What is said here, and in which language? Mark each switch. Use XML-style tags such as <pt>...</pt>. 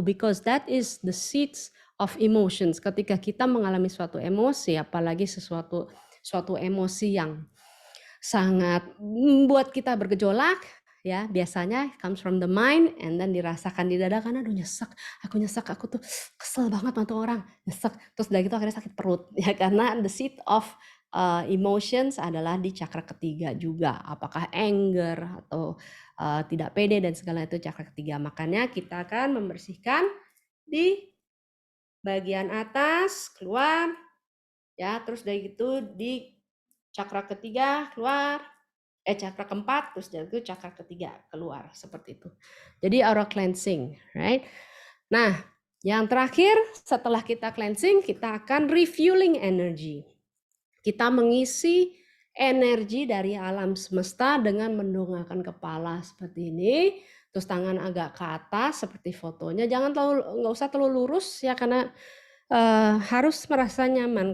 <en>Because that is the seeds of emotions.</en> <id>Ketika kita mengalami suatu emosi, apalagi suatu emosi yang sangat membuat kita bergejolak, ya biasanya</id> <en>comes from the mind and then</en> <id>dirasakan di dada, karena aduh nyesek, aku tuh kesel banget sama tuh orang, nyesek, terus dari itu akhirnya sakit perut ya, karena</id> <en>the seat of emotions</en> <id>adalah di cakra ketiga juga, apakah anger atau tidak pede dan segala itu cakra ketiga. Makanya kita akan membersihkan di bagian atas keluar ya, terus dari itu di cakra ketiga keluar, cakra keempat, terus dari itu cakra ketiga keluar, seperti itu. Jadi aura cleansing, right? Nah, yang terakhir setelah kita cleansing, kita akan refueling energy. Kita mengisi energi dari alam semesta dengan mendongakkan kepala seperti ini, terus tangan agak ke atas seperti fotonya. Nggak usah terlalu lurus ya, karena harus merasa nyaman.</id>